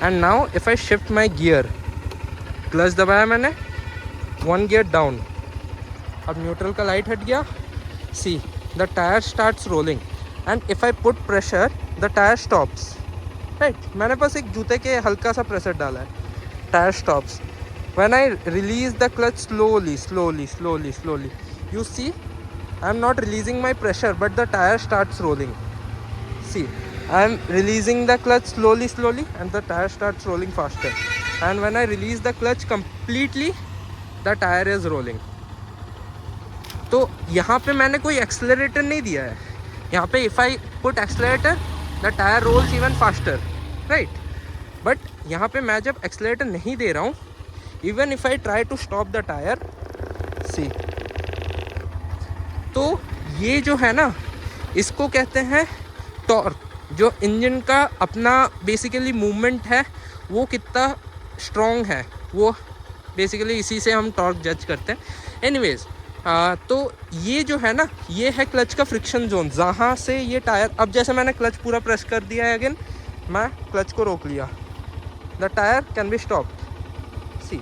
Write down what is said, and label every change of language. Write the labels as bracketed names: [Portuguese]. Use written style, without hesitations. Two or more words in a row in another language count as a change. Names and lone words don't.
[English] and now if I shift my gear, [Hindi] क्लच दबाया मैंने, [English] 1 gear down, [Hindi] अब न्यूट्रल का लाइट हट गया, [English] see the tire starts rolling and if I put pressure the tire stops, right. [Hindi] मैंने बस एक जूते के हल्का सा प्रेशर डाला है, [English] tire stops. When I release the clutch slowly, you see I am not releasing my pressure but the tire starts rolling. See, I am releasing the clutch slowly and the tire starts rolling faster. And when I release the clutch completely, the tire is rolling. [Hindi] तो यहाँ पे मैंने कोई एक्सेलरेटर नहीं दिया है। यहाँ पे [English] if I put accelerator, the tire rolls even faster, right? [Hindi] But यहाँ पे मैं जब एक्सेलरेटर नहीं दे रहा हूँ, [English] even if I try to stop the tire, see, [Hindi] तो ये जो है ना, इसको कहते हैं टॉर्क। जो इंजन का अपना बेसिकली मूवमेंट है वो कितना स्ट्रॉन्ग है, वो बेसिकली इसी से हम टॉर्क जज करते हैं। एनीवेज, तो ये जो है ना, ये है क्लच का [English] friction zone, [Hindi] जहाँ से ये टायर, अब जैसे मैंने क्लच पूरा प्रेस कर दिया है, अगेन मैं क्लच को रोक लिया, [English] the tire can be stopped, see.